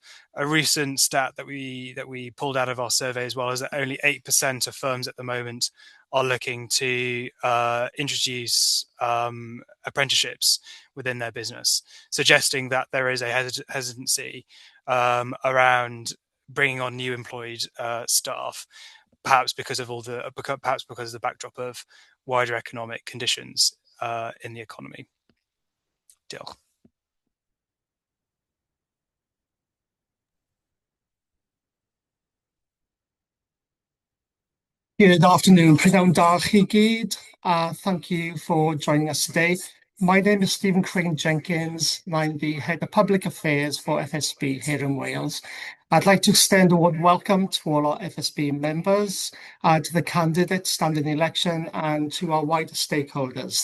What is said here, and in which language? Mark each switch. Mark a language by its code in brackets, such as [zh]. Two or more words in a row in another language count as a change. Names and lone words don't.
[en] A recent stat that we pulled out of our survey as well is that only 8% of firms at the moment are looking to introduce apprenticeships within their business, suggesting that there is a hesitancy around bringing on new employed staff, perhaps because of the backdrop of wider economic conditions in the economy. [cy] Diolch. [en] Good afternoon, [cy] Prynhawn da chi gyd. [en] Thank you for joining us today. My name is Stephen Crane Jenkins, and I'm the Head of Public Affairs for FSB here in Wales. I'd like to extend a warm welcome to all our FSB members, to the candidates standing in the election, and to our wider stakeholders.